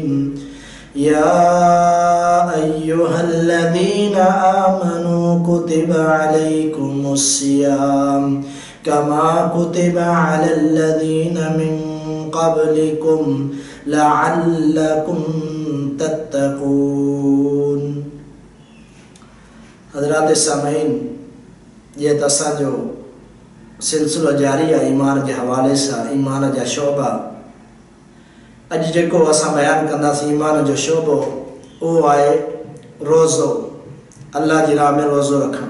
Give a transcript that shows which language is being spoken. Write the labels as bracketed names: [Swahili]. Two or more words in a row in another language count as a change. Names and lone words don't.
[Arabic] يا أيها الذين آمنوا كتب عليكم الصيام كما كتب على الذين من قبلكم لعلكم تتقون. [Sindhi] हज़रात सामीन, ये असांजो सिलसिलो जारी आहे ईमान जे हवाले सां, ईमान जा शोबा। अॼु जेको असां बयानु कंदासीं ईमान जो शोबो, उहो आहे रोज़ो, अल्लाह जी राह में रोज़ो रखणु।